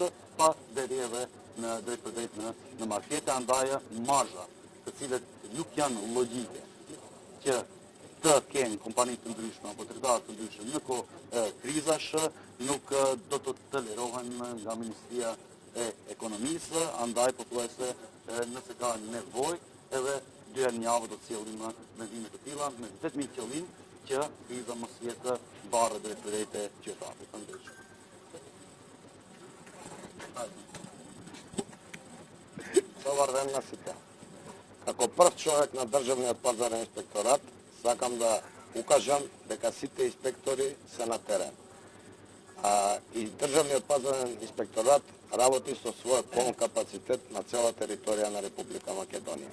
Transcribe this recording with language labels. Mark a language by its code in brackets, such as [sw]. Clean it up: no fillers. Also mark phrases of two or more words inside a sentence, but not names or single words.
[sq] pa deri edhe në drejt për drejt në markete, andaj marzha, të cilët nuk janë logjike që të kenë kompani të ndryshme apo tregtarë të ndryshme në kohë krizash, nuk do të tolerohen nga Ministria e Ekonomisë, andaj pothuajse nëse ka nevojë edhe dy herë në javë do të sjellim vendime të tilla me vetëm qëllim që kriza mos jetë barrë drejt për drejt e qytetarëve të ndryshëm. [mk] Dobar ден на сите. Како прв човек на Државниот пазарен инспекторат, сакам да укажам дека сите инспектори се на терен. И Државниот пазарен инспекторат работи со свој полн капацитет на цела територија на Република Македонија.